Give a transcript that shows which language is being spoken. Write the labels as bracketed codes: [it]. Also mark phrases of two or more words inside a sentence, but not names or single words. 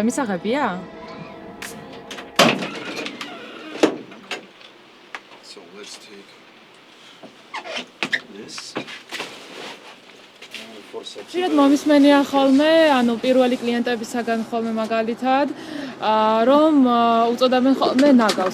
[ka] მისაღებია? [en] So let's take this. [ka] შეიძლება მომისმენია ხოლმე, ანუ პირველი კლიენტებისაგან ხოლმე მაგალითად, რომ უწოდებენ ხოლმე ნაგავს.